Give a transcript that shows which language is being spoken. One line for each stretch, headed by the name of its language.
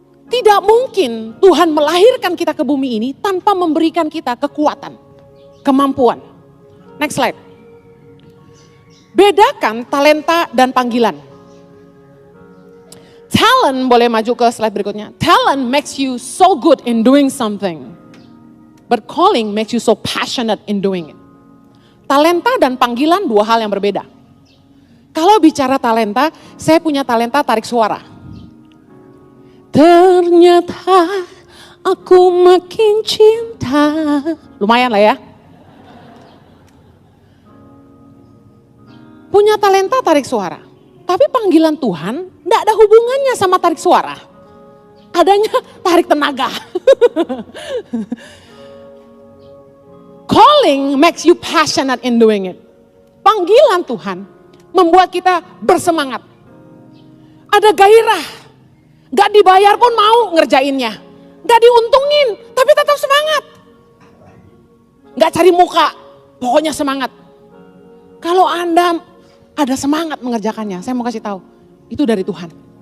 Indonesian: Tidak mungkin Tuhan melahirkan kita ke bumi ini tanpa memberikan kita kekuatan, kemampuan.
English: Next slide.
Indonesian: Bedakan talenta dan panggilan. Talent, boleh maju ke slide berikutnya.
English: Talent makes you so good in doing something. But calling makes you so passionate in doing it.
Indonesian: Talenta dan panggilan dua hal yang berbeda. Kalau bicara talenta, saya punya talenta tarik suara. Ternyata aku makin cinta. Lumayan lah ya. Punya talenta tarik suara. Tapi panggilan Tuhan tidak ada hubungannya sama tarik suara. Adanya tarik tenaga.
English: Calling makes you passionate in doing it.
Indonesian: Panggilan Tuhan membuat kita bersemangat. Ada gairah. Gak dibayar pun mau ngerjainnya. Gak diuntungin, tapi tetap semangat. Gak cari muka, pokoknya semangat. Kalau Anda ada semangat mengerjakannya, saya mau kasih tahu, itu dari Tuhan.